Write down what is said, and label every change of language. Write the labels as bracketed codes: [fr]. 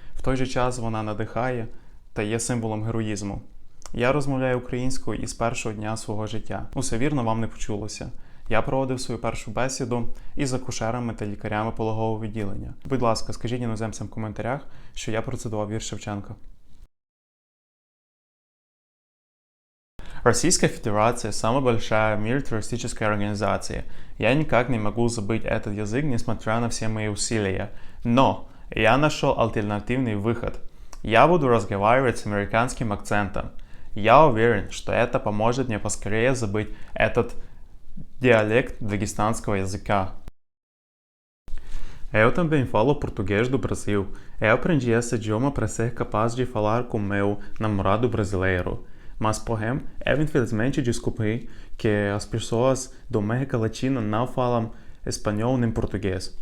[uk] В той же час вона надихає та є символом героїзму. Я розмовляю українською із першого дня свого життя. Усе вірно, вам не почулося. Я проводив свою першу бесіду із акушерами та лікарями пологового відділення. Будь ласка, скажіть іноземцям в коментарях, що я процитував вірш Шевченка. [ru] Российская Федерация – самая большая в мире террористическая организация. Я никак не могу забыть этот язык, несмотря на все мои усилия. Но я нашел альтернативный выход. Я буду разговаривать с американским акцентом. Я уверен, что это поможет мне поскорее забыть этот dialect dagестанского языка. [pt] Eu também falo português do Brasil. Eu aprendi esse idioma para ser capaz de falar com meu namorado brasileiro. Mas, porém, eu infelizmente descobri que as pessoas da América Latina não falam espanhol nem português.